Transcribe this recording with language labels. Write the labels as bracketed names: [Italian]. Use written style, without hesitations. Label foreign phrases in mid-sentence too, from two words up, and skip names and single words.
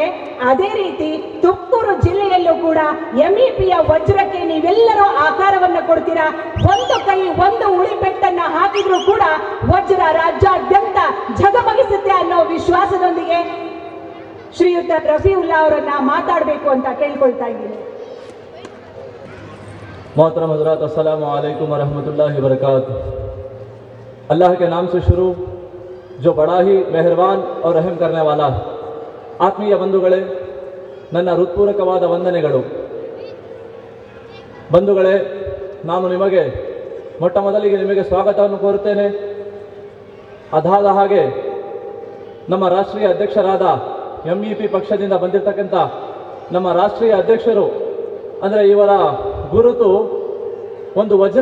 [Kannada] ಅದೇ ರೀತಿ ತುಮಕೂರು ಜಿಲ್ಲೆಯಲ್ಲೂ ಕೂಡ MEPಯ ವಜ್ರಕ್ಕೆ ನೀವೆಲ್ಲರೂ ಆಕಾರವನ್ನು ಕೊಡ್ತೀರಾ. ಒಂದು ಕೈ ಒಂದು ಉಳಿಪೆಟ್ಟನ್ನ ಹಾಕಿ ಹಾಕಿದ್ರು ಕೂಡ ವಜ್ರ ರಾಜ್ಯಾದ್ಯಂತ ಝಗಮಗಿಸುತ್ತೆ ಅನ್ನೋ ವಿಶ್ವಾಸದೊಂದಿಗೆ ಶ್ರೀಯುತ ರಫೀವುಲ್ಲಾ ಅವರನ್ನ ಮಾತಾಡಬೇಕು ಅಂತ ಕೇಳ್ಕೊಳ್ತಾ ಇದ್ದೀನಿ. [Hindi] मोहतरम हज़रात, [Arabic] السلام عليكم ورحمة الله وبركاته. [Hindi] अल्लाह के नाम से शुरू जो बड़ा ही मेहरबान और रहम करने वाला है। [Kannada] ಆತ್ಮೀಯ ಬಂಧುಗಳೇ, ನನ್ನ ಹೃತ್ಪೂರ್ವಕವಾದ ವಂದನೆಗಳು. ಬಂಧುಗಳೇ, ನಾನು ನಿಮಗೆ ಮೊಟ್ಟ ಮೊದಲಿಗೆ ನಿಮಗೆ ಸ್ವಾಗತವನ್ನು ಕೋರುತ್ತೇನೆ. ಅದಾದ ಹಾಗೆ ನಮ್ಮ ರಾಷ್ಟ್ರೀಯ ಅಧ್ಯಕ್ಷರಾದ MEP ಪಕ್ಷದಿಂದ ಬಂದಿರತಕ್ಕಂಥ ನಮ್ಮ ರಾಷ್ಟ್ರೀಯ ಅಧ್ಯಕ್ಷರು, ಅಂದರೆ ಇವರ ಗುರುತು ಒಂದು ವಜ್ರ.